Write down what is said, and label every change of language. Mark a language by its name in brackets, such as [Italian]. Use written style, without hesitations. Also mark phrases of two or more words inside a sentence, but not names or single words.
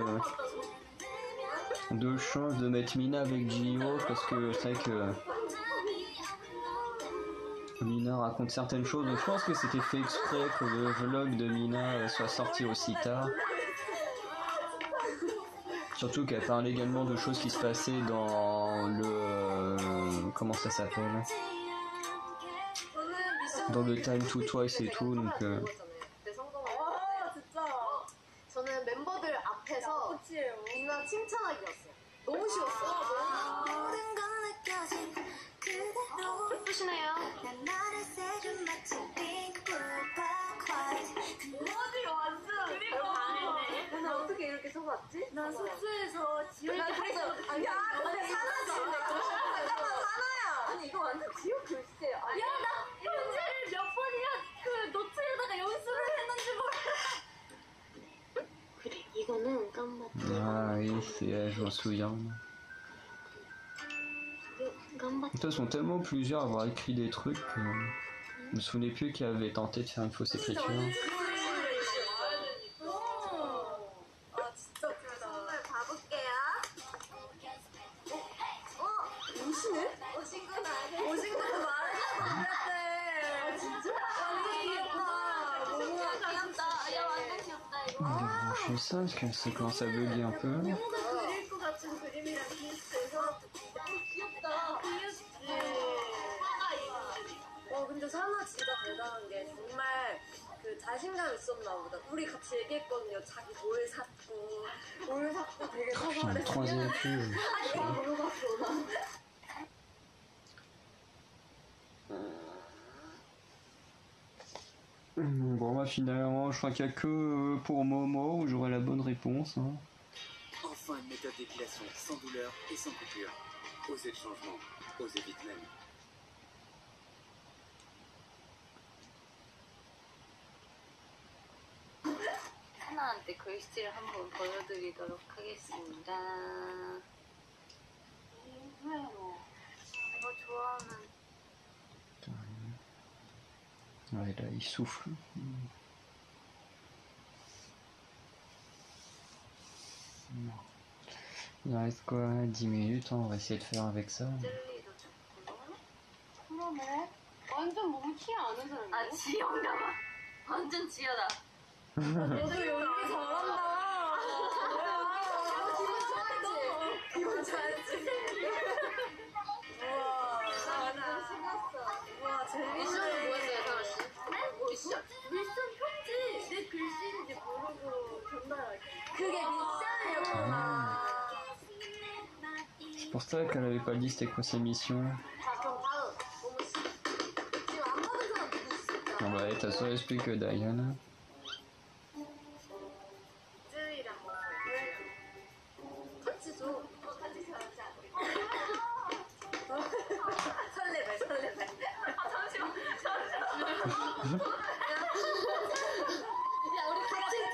[French] de chance de mettre Mina avec Gio, parce que c'est vrai que Mina raconte certaines choses, donc je pense que c'était fait exprès que le vlog de Mina soit sorti aussi tard. Surtout qu'elle parle également de choses qui se passaient dans le... comment ça s'appelle? Dans le Time to Twice et tout, donc... [Korean] 내 성공을 진짜 저는 멤버들 앞에서 미나 칭찬하기였어요. 너무 쉬웠어요. 예쁘시네요. 어디 왔어? 그리고 방했네. 나 어떻게 이렇게 속았지? 난 숙소에서 지효 나 그래서 야, 근데 잠깐만 하나야. 아니 이거 완전 지효 글씨예요. 아니, 야, 나 편지를 몇 번이나 그 노트에다가 연습을 했는지 몰라. 그래 이거는 깜bat이. [French] Ah oui, je m'en souviens. De toute façon, tellement plusieurs à avoir écrit des trucs que je me souvenais plus qui avait tenté de faire une fausse écriture. [Korean] 아 진짜 정말 봐볼게요. 오시네? 오신구나. 오신구나 말해줘서 놀랐대. 아 진짜? 아니 귀엽다. 너무 귀엽다. 야, 완전 귀엽다, 이거. [French] On débranche ça parce que ça commence à bugger un peu. [Korean] 뭔가 그릴 것 같은 그림이랑 비슷해서 너무 귀엽다. 귀엽지. 와 근데 사나 진짜 대단한 게 정말 그 자신감 있었나 보다. 우리 같이 얘기했거든요. 자기 뭘 샀고 되게 [French] Putain, [Korean] 사과를 [French] le troisième plus. [Korean] 물어봤어 나. [French] Bon, bah finalement, je crois qu'il n'y a que pour Momo où j'aurai la bonne réponse. Hein. Enfin une méthode d'épilation sans douleur et sans coupure. Osez le changement, osez vite même. [Korean] 하나한테 글씨를 한번 보여드리도록 하겠습니다. 이거 좋아하는 [French] Ouais, là, il souffle. Il reste quoi? 10 minutes, hein, on va essayer de faire avec ça. [Korean] 젤리도 좋고. 그러네. 완전 뭉치 않은 사람이야. 아 지영가 봐. 완전 지효다. 너도 연기 잘한다. 기분 좋았지? 우와, 나 완전 신났어. 우와, 재밌네. 미션은 뭐였어요, 사나 씨? 미션? 미션 편지 내 글씨인지 모르고 전달할게. 그게 미션이었구나. [French] C'est pour ça qu'elle avait pas dit c'était quoi ses missions. [Korean] 자, 그럼 다음. 모모 씨. 지금 안 받은 사람 누구 있을까? [French] Ah bah, de toute façon, elle explique que Diane. [Korean] 쯔이랑 같이 줘. 같이 살자. 설레발. 잠시만. 야, 우리 같이